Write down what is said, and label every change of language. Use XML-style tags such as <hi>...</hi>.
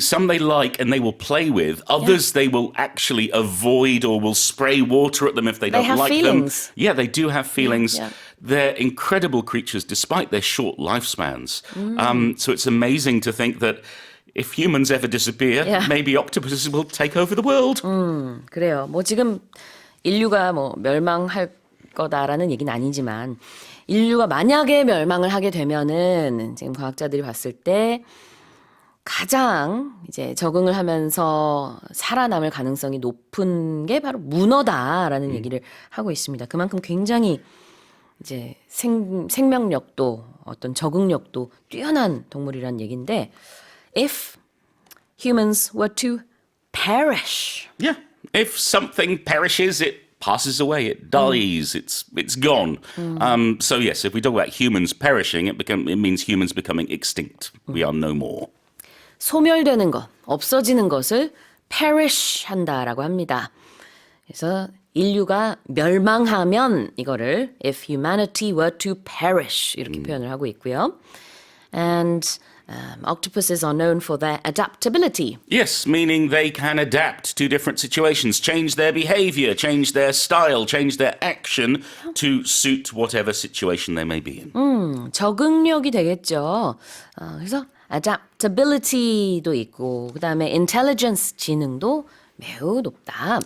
<en>Some they like and they will play with. Others they will actually avoid or will spray water at them if they don't have like feelings. them. Yeah, they do have feelings. Yeah. They're incredible creatures despite their short lifespans. So it's amazing to think that if humans ever disappear, Yeah. maybe octopuses will take over the world.</en> <ko>그래요. 뭐 지금 인류가 뭐 멸망할 거다라는 얘기는 아니지만 인류가 만약에 멸망을 하게 되면은 지금 과학자들이 봤을 때 가장 이제 적응을 하면서 살아남을 가능성이 높은 게 바로 문어다라는 얘기를 하고 있습니다. 그만큼 굉장히 이제 생명력도 어떤 적응력도 뛰어난 동물이란 얘기인데</ko> <en>if humans were to perish. Yeah. If something perishes, it passes away, it dies, it's gone. So yes, if we talk about humans perishing, it means humans becoming extinct. We are no more.</en> <ko>소멸되는 것, 없어지는 것을 perish 한다라고 합니다. 그래서 인류가 멸망하면 이거를</ko> <en>if humanity were to perish</en> <ko>이렇게 표현을 하고 있고요.</ko> <en>And octopuses are known for their adaptability. Yes, meaning they can adapt to different situations, change their behavior, change their style, change their action to suit whatever situation they may be in.</en> <ko>적응력이 되겠죠. 그래서 adaptability도 있고 그다음에 intelligence 지능도 매우 높다.</ko>